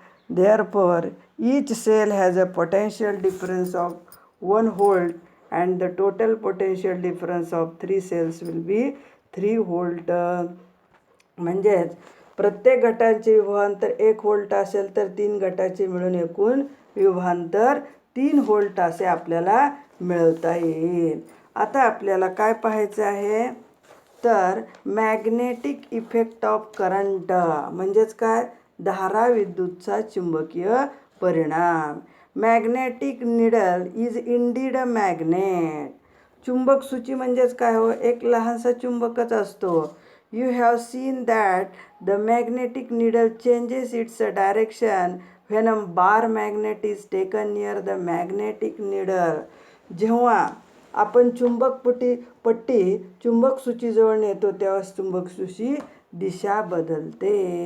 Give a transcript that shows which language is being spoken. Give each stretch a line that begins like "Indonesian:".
English: Therefore, each cell has a potential difference of 1 volt and the total potential difference of 3 cells will be 3 volt.
Marathi: म्हणजेच प्रत्येक गटाचे विभवांतर 1 volt असेल तर 3 गटाचे मिळून एकूण विभवांतर 3 व्होल्ट असे आपल्याला मिळवता येईल. आता आपल्याला काय पाहायचं आहे? तर मॅग्नेटिक इफेक्ट ऑफ करंट म्हणजेच काय? धारा विद्युतचा चुंबकीय परिणाम.
English: Magnetic needle is indeed a magnet.
Marathi: चुंबक सूची म्हणजेच काय हो? एक लहानसा चुंबकच असतो.
English: You have seen that the magnetic needle changes its direction when a bar magnet is taken near the magnetic needle.
Marathi: जेव्हा आपण पट्टी चुंबक सूचीजवळ नेतो तेव्हा चुंबक सूची दिशा बदलते.